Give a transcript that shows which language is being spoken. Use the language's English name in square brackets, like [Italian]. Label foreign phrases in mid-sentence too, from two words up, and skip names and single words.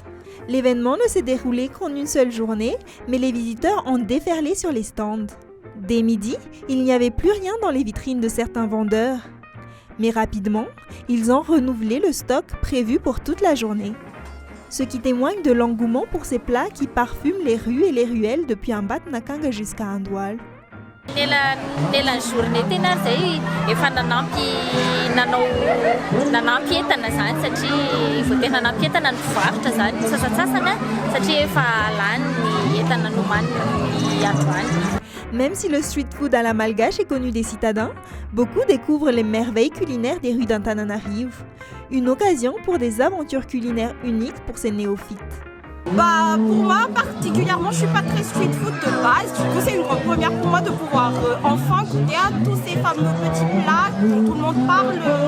[French] L'événement ne s'est déroulé qu'en une seule journée, mais les visiteurs ont déferlé sur les stands. Dès midi, il n'y avait plus rien dans les vitrines de certains vendeurs. Mais rapidement, ils ont renouvelé le stock prévu pour toute la journée. Ce qui témoigne de l'engouement pour ces plats qui parfument les rues et les ruelles depuis Ambatondrakanga jusqu'à Andohalo. [Malagasy] Nelan'ny journée tena zay efa nanampy entana zany satria voatery nanampy entana ny mpivarotra zany sasasasana satria efa lany ny entana nomaniny androany. [French] Même si le [English] street food [French] à la malgache est connu des citadins, beaucoup découvrent les merveilles culinaires des rues d'Antananarivo. Une occasion pour des aventures culinaires uniques pour ces néophytes. Pour moi particulièrement, je suis pas très [English] street food [French] de base. Du coup, c'est une grande première pour moi de pouvoir enfin goûter à tous ces fameux petits plats dont tout le monde parle.